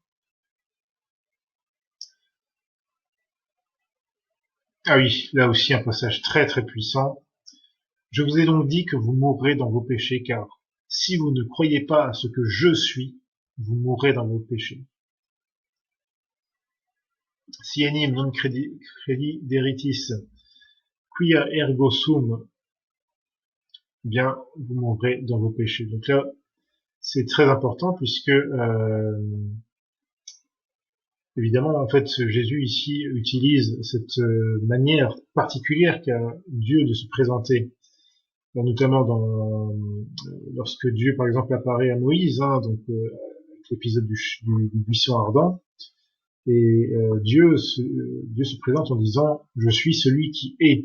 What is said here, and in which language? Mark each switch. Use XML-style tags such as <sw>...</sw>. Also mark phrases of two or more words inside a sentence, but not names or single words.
<fr>Ah oui, là aussi un passage très très puissant. Je vous ai donc dit que vous mourrez dans vos péchés, car si vous ne croyez pas à ce que je suis, vous mourrez dans vos péchés.</fr> <la>Si enim non crederitis quia ergo sum,</la> <fr>bien vous mourrez dans vos péchés. Donc là, c'est très important puisque évidemment, en fait, Jésus ici utilise cette manière particulière qu'a Dieu de se présenter, notamment lorsque Dieu, par exemple, apparaît à Moïse, hein, donc l'épisode du buisson ardent, et Dieu se présente en disant je suis celui qui est.</fr>